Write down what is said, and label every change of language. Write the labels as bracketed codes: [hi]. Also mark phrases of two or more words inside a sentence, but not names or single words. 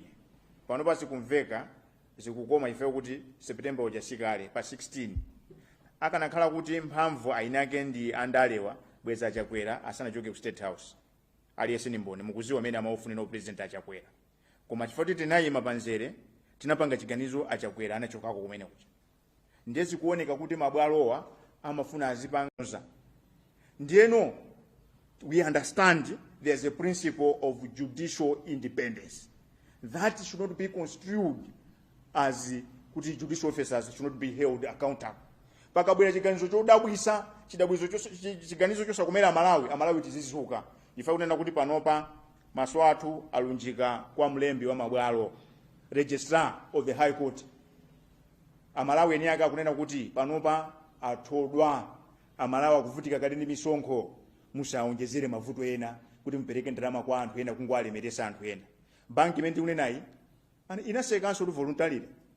[ny] Pano pasi kumveka zikukoma ife kuti September ujasikale pa 16 akanakhala kuti mphamvu aini yake ndi andalewa bweza achakwera asanachoke ku State House aliyese ni mboni mukuziwa amene amaofunira president achakwera, koma chifukwa tinayima panzere tinapanga chiganizo achakwera anachokako kumene kuja. Ndiye zikuoneka kuti mabwalowa amafuna azipanza. [en] Ndiyeno we understand there's a principle of judicial independence that should not be construed as kuti judicial officers should not be held accountable. [ny] Pakabwera chiganizo chodabwisa, chiganizo chosakomera Amalawi tizizuka. Ifa kunena kuti panopa maso athu alunjika kwa mlembi wa mabwalo, [en] registrar of the High Court. [ny] Amalawi eni aka kunena kuti panopa athodwa, Amalawi akuvutika kali ndi misonkho, musaonjezere mavuto ena kuti mpereke ndalama kwa anthu ena kungwalemeresa anthu ena. Banki imene tikunenayi inasekanso kuti voluntarily.